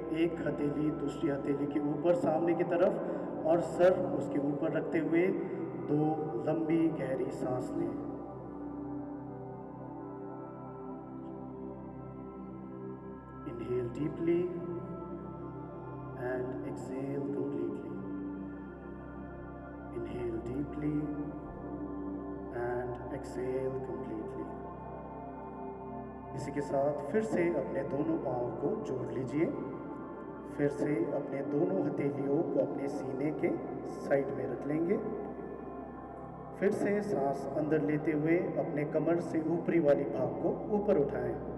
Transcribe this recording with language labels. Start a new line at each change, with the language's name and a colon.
Hindi: एक हथेली दूसरी हथेली के ऊपर सामने की तरफ और सर उसके ऊपर रखते हुए दो लंबी गहरी सांस लें।
English: Inhale deeply and exhale completely. Inhale deeply and exhale completely.
Hindi: इसी के साथ फिर से अपने दोनों पाँव को जोड़ लीजिए। फिर से अपने दोनों हथेलियों को अपने सीने के साइड में रख लेंगे। फिर से सांस अंदर लेते हुए अपने कमर से ऊपरी वाली भाग को ऊपर उठाएं।